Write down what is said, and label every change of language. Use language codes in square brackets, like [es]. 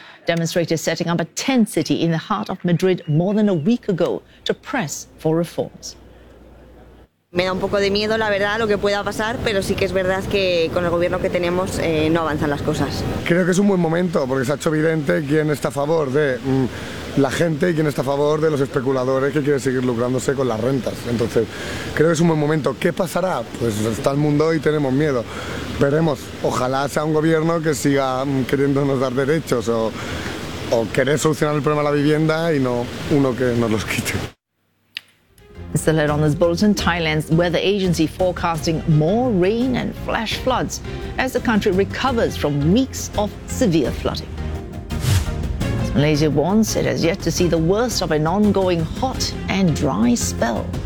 [en] Demonstrators setting up a tent city in the heart of Madrid more than a week ago to press for reforms. [es] Me da un poco de miedo, la verdad, lo que pueda pasar, pero sí que es verdad que con el gobierno que tenemos no avanzan las cosas. Creo que es un buen momento, porque se ha hecho evidente quién está a favor de la gente y quién está a favor de los especuladores que quieren seguir lucrándose con las rentas. Entonces, creo que es un buen momento. ¿Qué pasará? Pues está el mundo y tenemos miedo. Veremos. Ojalá sea un gobierno que siga queriéndonos dar derechos o querer solucionar el problema de la vivienda y no uno que nos los quite. [en] Still ahead on this bulletin, Thailand's weather agency forecasting more rain and flash floods as the country recovers from weeks of severe flooding. As Malaysia warns, it has yet to see the worst of an ongoing hot and dry spell.